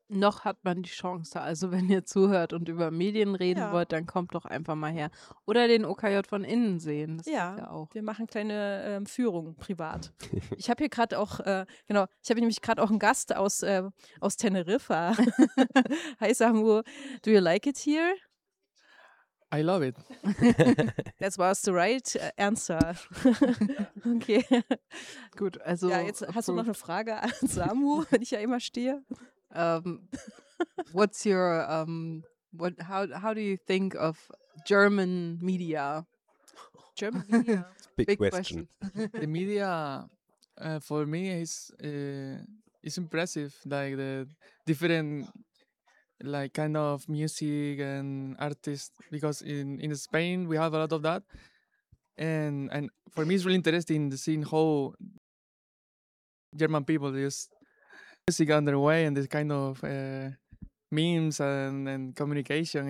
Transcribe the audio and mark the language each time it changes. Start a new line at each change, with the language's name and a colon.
German: Noch hat man die Chance. Also wenn ihr zuhört und über Medien reden wollt, dann kommt doch einfach mal her. Oder den OKJ von innen sehen. Das ja auch. Wir machen kleine Führung privat. Ich habe hier gerade auch, ich habe nämlich gerade auch einen Gast aus Teneriffa.
English: Hi Samu, do you like it here? I love it. That was the right answer. Okay.
German: Gut, also. Ja, jetzt hast du noch eine Frage an Samu, wenn ich ja immer stehe.
English: What's your, how do you think of German media? German media? Big question. The media for me is impressive, like the different, like kind of music and artists, because in Spain we have a lot of that, and for me it's really interesting to see how German people use music on their way and this kind of memes and communication.